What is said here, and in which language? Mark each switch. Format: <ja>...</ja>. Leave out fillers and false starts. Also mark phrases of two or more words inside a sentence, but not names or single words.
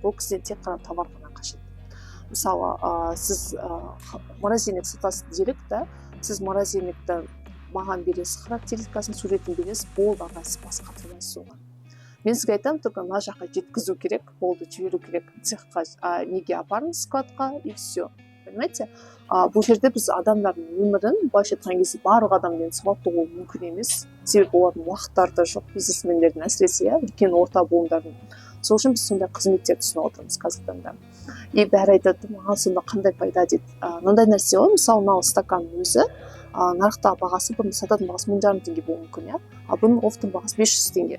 <kk>Ол кісіден тек қана товар ғана қажет. Мысалы, сіз морозильник сатасыз делік та, сіз морозильникті маған бересіз, характеристикасын, суретін бересіз, болды, аға, сіз бас қатырмайсыз оған. Мен сізге айтамын, только мына жаққа жеткізу керек, болды, жіберу керек, цехқа неге апарыңыз, складқа,</kk> <ru>и все. Понимаете?</ru> <kk>Бұл жерде біз адамдардың өмірін былайша айтқан кезде барлық адаммен сауатты болу мүмкін емес. Себебі олардың уақыттары да жоқ, бизнесмендердің әсіресе, үлкен орта буындардың. Сол үшін біз сондай қызметтер түсініп отырмыз қазіргі таңда. И бәрі айтады, маған сонда қандай пайда дейді. Мынандай нәрсе ғой, мысалы, мынау стаканның өзі нарықтағы бағасы, бұрын сататын бағасы 1000 теңге болуы мүмкін, ал бұның оффтың бағасы 500 теңге.</kk>